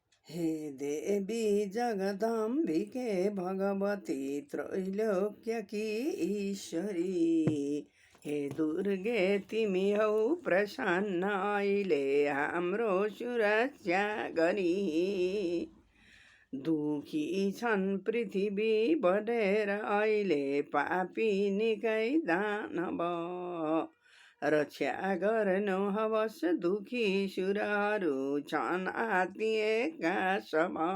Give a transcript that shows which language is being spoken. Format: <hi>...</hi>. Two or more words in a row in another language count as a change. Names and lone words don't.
<ne>हे देवी जगदम्बिके भगवती त्रैलोक्यकी ईश्वरी। हे दुर्गे तिमी हौ प्रसन्न अहिले हाम्रो सुरक्षा गरी। दुखी छन् पृथ्वी बढेर अहिले पापी निकै दानव। रक्षा गर्नु हवस् दुखी सुरहरू छन् आत्तिएका सब।</ne>